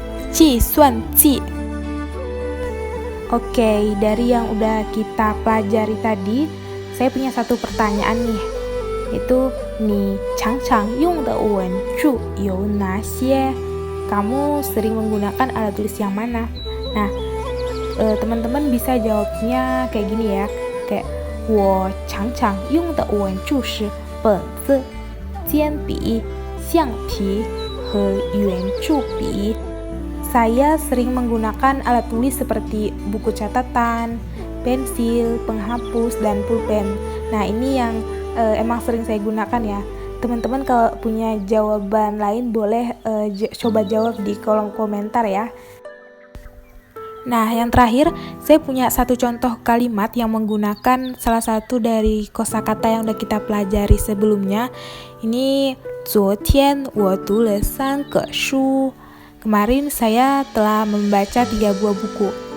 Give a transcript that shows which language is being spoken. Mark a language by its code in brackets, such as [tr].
[zh] Qi suan ji. [id] Oke, dari yang udah kita pelajari tadi, saya punya satu pertanyaan nih. [zh] Itu ni chang-chang yung de wen zhu you na xie? [id] Kamu sering menggunakan alat tulis yang mana? Nah, teman-teman bisa jawabnya kayak gini ya, kayak [zh] 我常常用的文具是本子、铅笔、橡皮和圆珠笔. [id] Saya sering menggunakan alat tulis seperti buku catatan, pensil, penghapus, dan pulpen. Nah, ini yang emang sering saya gunakan ya. Teman-teman kalau punya jawaban lain boleh coba jawab di kolom komentar ya. Nah, yang terakhir, saya punya satu contoh kalimat yang menggunakan salah satu dari kosakata yang udah kita pelajari sebelumnya. [zh] Ini 昨天我读了3个书. [id] Kemarin saya telah membaca 3 buah buku.